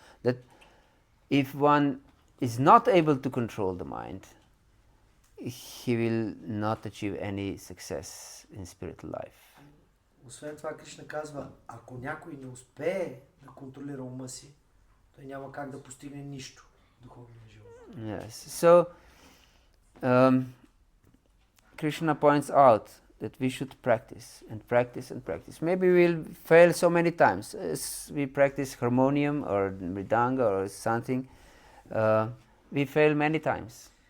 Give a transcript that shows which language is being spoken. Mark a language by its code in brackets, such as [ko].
[en] That if one is not able to control the mind, he will not achieve any success in spiritual life. [bg] Освен това, Кришна казва, ако някой не успее да контролира ума си, той няма как да постигне нищо в духовния живот. [en] Yes. So, Krishna points out that we should practice and practice and practice. Maybe we'll fail so many times. As we practice harmonium or mridanga or something, we fail many times.